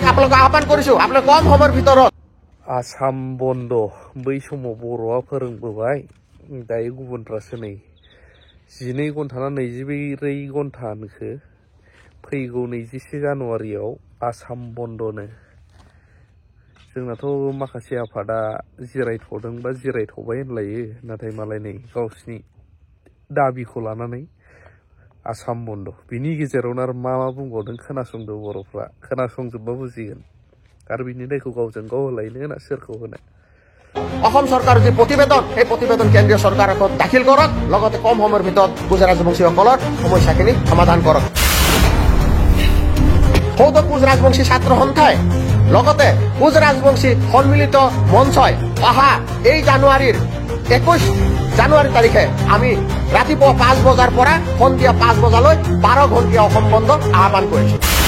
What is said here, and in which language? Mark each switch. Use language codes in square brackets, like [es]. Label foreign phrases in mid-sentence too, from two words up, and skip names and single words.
[as] আপোনালোকক আহ্বান কৰিছো আপোনালোক কম সময়ৰ ভিতৰত [brx] आसाम बन्द बै समाव बर'आ फोरोंबोबाय दायो गुबुनफ्रासो नै 12 घन्टा ना 24 घन्टानिखो फैगौ 21 जानुवारियाव आसाम बन्दनो जोंनाथ' माखासे आफादा जिरायथ'दों बा जिरायथ'बाय होनलायो नाथाय मालाय नै गावसिनि दाबिखौ लानानै आसाम बन्द बिनि गेजेरावनो आरो मा बुंबावदों खोनासंदो बर'फ्रा खोनासंजोबबा बुजिगोन आरो बिनि दायखौ गावजों गाव होलायनो ना सोरखौ होनो [as] অসম চৰকাৰৰ যি প্ৰতিবেদন সেই প্ৰতিবেদন কেন্দ্ৰীয় চৰকাৰৰ আগত দাখিল কৰক লগতে কম সময়ৰ ভিতৰত কোচ ৰাজবংশীসকলৰ সমস্যাখিনি সমাধান কৰক সৌদ কোচ ৰাজবংশী ছাত্ৰ সন্থাই লগতে কোচ ৰাজবংশী সন্মিলিত মঞ্চই অহা এই জানুৱাৰীৰ 21 জানুৱাৰী তাৰিখে আমি ৰাতিপুৱা 5 বজাৰ পৰা সন্ধিয়া 5 বজালৈ 12 ঘণ্টীয়া অসম বন্ধ আহ্বান কৰিছো